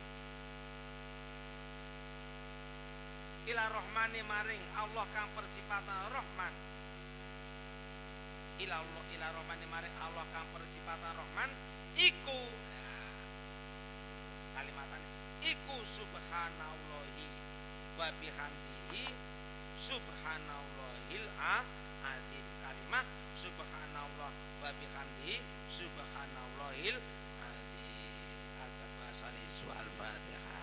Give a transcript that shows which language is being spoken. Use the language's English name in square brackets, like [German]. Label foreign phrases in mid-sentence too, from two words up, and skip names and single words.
[Arabic] إلى الرحمن [Javanese] maring Allah kang persifatan rahman, [Arabic] إلى الله إلى الرحمن [Javanese] maring Allah kang persifatan rahman iku kalimatan iku [Arabic] سبحان الله وبحمده سبحان الله العظيم. Kalimat سبحان الله وبحمده سبحان الله العظيم. Al-Fatihah.